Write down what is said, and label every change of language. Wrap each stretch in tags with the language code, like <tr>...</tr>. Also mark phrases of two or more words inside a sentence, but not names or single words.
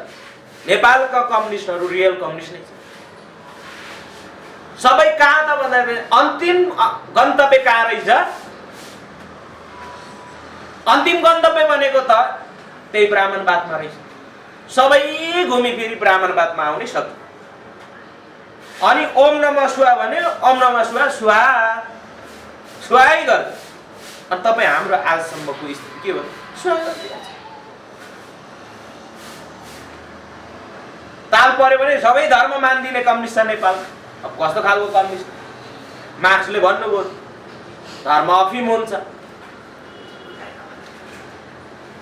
<ne>नेपालका कम्युनिस्टहरू रियल कम्युनिस्ट नै छ। सबै कहाँ त भन्दाखेरि अन्तिम गन्तव्य कहाँ रहेछ? अन्तिम गन्तव्य भनेको त त्यही ब्राह्मणवादमा रहेछ। सबै घुमिफिरी ब्राह्मणवादमा आउने सक्यो। अनि</ne> <sa>ओम नमः शिवाय</sa> <ne>भने</ne> <sa>ओम नमः शिवाय स्वाहा स्वाहै</sa> <ne>गर्छ। अनि तपाईँ हाम्रो आजसम्मको स्थिति के हो? ताल पर्यो भने सबै धर्म मान्दिने कम्युनिस्ट छ नेपाल। अब कस्तो खालको कम्युनिस्ट? मार्क्सले भन्नुभयो धर्म अफिम हुन्छ।</ne>